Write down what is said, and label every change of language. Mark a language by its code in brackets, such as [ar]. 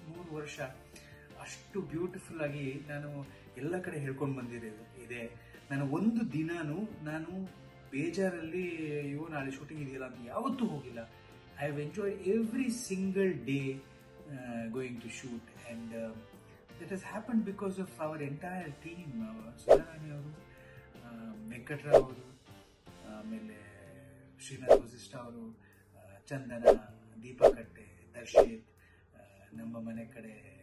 [kn] 3 ವರ್ಷ ಅಷ್ಟು ಬ್ಯೂಟಿಫುಲ್ ಆಗಿ ನಾನು ಎಲ್ಲ ಕಡೆ ಹೇಳ್ಕೊಂಡು ಬಂದಿರೋದು ಇದೆ. ನಾನು ಒಂದು ದಿನಾನು ನಾನು ಬೇಜಾರಲ್ಲಿ ನಾಳೆ ಶೂಟಿಂಗ್ ಇದೆಯಲ್ಲ ಅಂತ ಯಾವತ್ತೂ ಹೋಗಿಲ್ಲ. [en] I have enjoyed every single day going to shoot, and that has happened because of our entire team. [kn] Sudharani ಅವರು, ವೆಂಕಟರಾವ್ ಅವರು, ಆಮೇಲೆ ಶ್ರೀನಾಥ್ ವಸಿಷ್ಠ ಅವರು, ಚಂದನ, ದೀಪಾ ಕಟ್ಟೆ, ದರ್ಶಿತ್, ನಮ್ಮ ಮನೆ ಕಡೆ